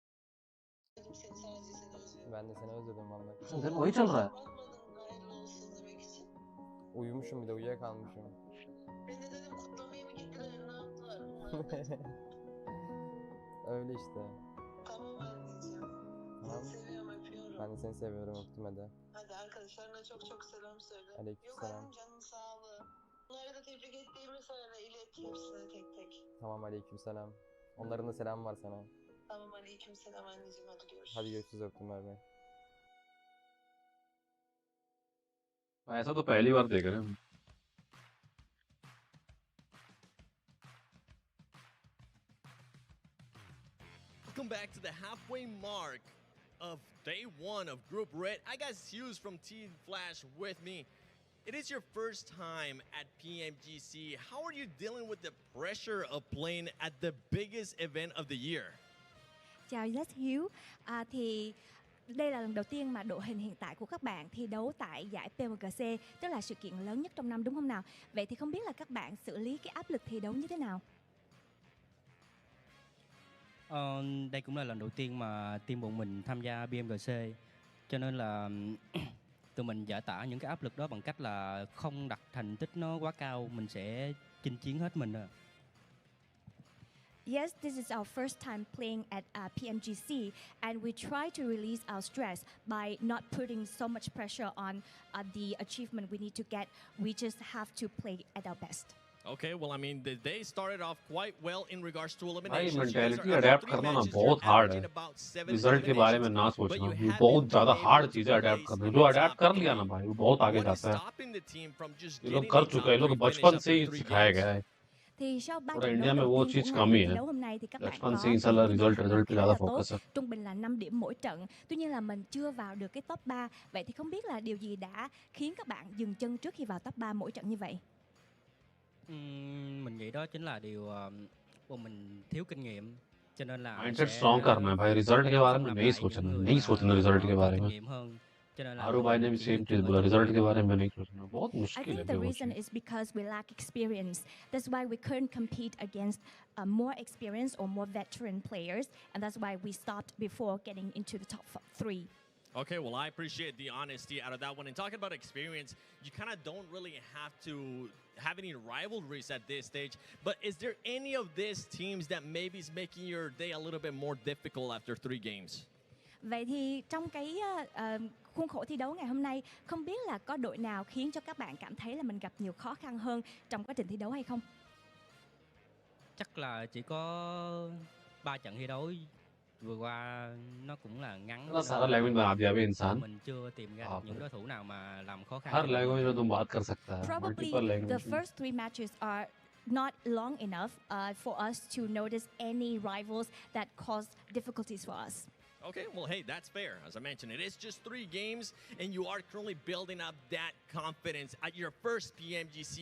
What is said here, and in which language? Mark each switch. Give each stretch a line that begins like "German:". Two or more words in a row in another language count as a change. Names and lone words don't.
Turkish: Ben de seni özledim vallahi.
Hindi: Sen वही चल रहा है.
Turkish: Uyumuşum bir de uyuyakalmışım. Öyle işte. Tamam. Ben de seni seviyorum öptüm hadi. Hadi arkadaşlarına çok çok selam söyle. Aleykümselam. Canın sağlığı. Bunları da tebrik ettiğimi söyle. İlet hepsine tek tek. Tamam aleykümselam. Onların da selamı var sana. Tamam aleykümselam anneciğim hadi görüşürüz. Hadi görüşürüz öptüm bay bay.
Hindi: ऐसा तो पहली बार देख रहे हैं.
English: Welcome back to the halfway mark of day one of Group Red. I got Hughes from Team Flash with me. It is your first time at PMGC. How are you dealing with the pressure of playing at the biggest event of the year?
Vietnamese: Chào Just Hiếu. Thì đây là lần đầu tiên mà đội hình hiện tại của các bạn thi đấu tại giải PMGC, tức là sự kiện lớn nhất trong năm đúng không nào? Vậy thì không biết là các bạn xử lý cái áp lực thi đấu như thế nào? Đây cũng là lần đầu tiên mà team bọn mình tham gia BMGC, cho nên là tụi mình giải tỏa những cái áp lực đó bằng cách là không đặt thành tích nó quá cao, mình sẽ chinh chiến hết mình rồi.
English: Yes, this is our first time playing at PMGC, and we try to release our stress by not putting so much pressure on the achievement we need to get. We just have to play at our best. Okay, well, I mean, the day started off quite well in regards to
Hindi: भाई
English: eliminations. mentality adapt
Hindi: करना ना बहुत हार्ड है. रिजल्ट के बारे में ना सोचना, ये बहुत ज्यादा हार्ड चीज है अडेप्ट करना. जो अडेप्ट कर लिया ना भाई वो बहुत आगे जाता है. ये लोग कर चुके हैं, ये लोग बचपन से ही सिखाया गया है.
Vietnamese: Thì sau 3
Hindi: और
Vietnamese: trận
Hindi: इंडिया में
Vietnamese: đấu
Hindi: वो
Vietnamese: đầu tiên
Hindi: चीज
Vietnamese: của
Hindi: कम ही
Vietnamese: ngày thi
Hindi: है.
Vietnamese: đấu hôm nay thì các bạn
Hindi: बचपन
Vietnamese: có
Hindi: से ही साला रिजल्ट
Vietnamese: thành
Hindi: पे
Vietnamese: tích
Hindi: ज्यादा
Vietnamese: rất là
Hindi: फोकस
Vietnamese: tốt,
Hindi: है.
Vietnamese: trung bình là 5 điểm mỗi trận. Tuy nhiên là mình chưa vào được cái top 3. Vậy thì không biết là điều gì đã khiến các bạn dừng chân trước khi vào top 3 mỗi trận như vậy? Mình nghĩ đó chính là điều bọn mình thiếu kinh nghiệm, cho nên là
English: mindset strong
Hindi: करना है भाई. रिजल्ट के बारे में नहीं सोचना रिजल्ट के बारे में. आरू भाई ने भी सेम चीज बोला, रिजल्ट के बारे में नहीं सोचना. बहुत
English: I
Hindi: मुश्किल है
English: think the
Hindi: वो
English: reason
Hindi: चीज.
English: is because we lack experience. That's why we couldn't compete against more experienced or more veteran players, and that's why we stopped before getting into the top 3. Okay, well, I appreciate the honesty out of that one. And talking about experience, you kind of don't really have to have any rivalries at this stage. But is there any of these teams that maybe is making your day a little bit more difficult after 3 games?
Vietnamese: Vậy thì trong cái khuôn khổ thi đấu ngày hôm nay, không biết là có đội nào khiến cho các bạn cảm thấy là mình gặp nhiều khó khăn hơn trong quá trình thi đấu hay không? Chắc là chỉ có 3 trận thi đấu vừa qua nó cũng là ngắn.
Hindi: इतना सारा लैंग्वेज बना दिया अभी इंसान.
Vietnamese: Mình chưa tìm ra những đối thủ nào mà làm khó khăn.
Hindi: हर लैंग्वेज में तुम बात कर सकता है.
English: Probably Multiple the language. first 3 matches are not long enough for us to notice any rivals that caused difficulties for us. Okay, well, hey, that's fair. As I mentioned, it is just 3 games, and you are currently building up that confidence at your first PMGC.